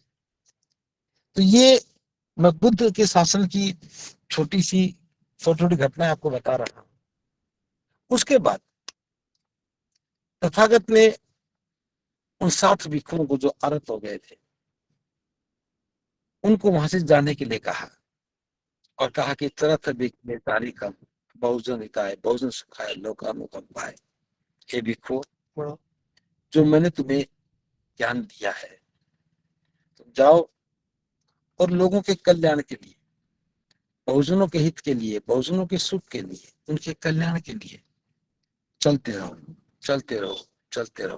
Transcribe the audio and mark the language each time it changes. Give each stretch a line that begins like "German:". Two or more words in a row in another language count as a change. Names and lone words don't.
Hindi: तो ये मैं बुद्ध के शासन की छोटी छोटी घटनाएं आपको बता रहा हूं। उसके बाद तथागत ने उन 60 भिक्षुओं को जो आरत हो गए थे उनको वहां से जाने के लिए कहा और कहा कि
Pali: तरत भिक्षु तारिकम बहुजन हिताय बहुजन सुखाय लोकानुकंपाय।
Hindi: हे भिक्षु, जो मैंने तुम्हें ज्ञान दिया है तुम जाओ और लोगों के कल्याण के लिए, बहुजनों के हित के लिए, बहुजनों के सुख के लिए, उनके कल्याण के लिए चलते रहो, चलते रहो, चलते रहो।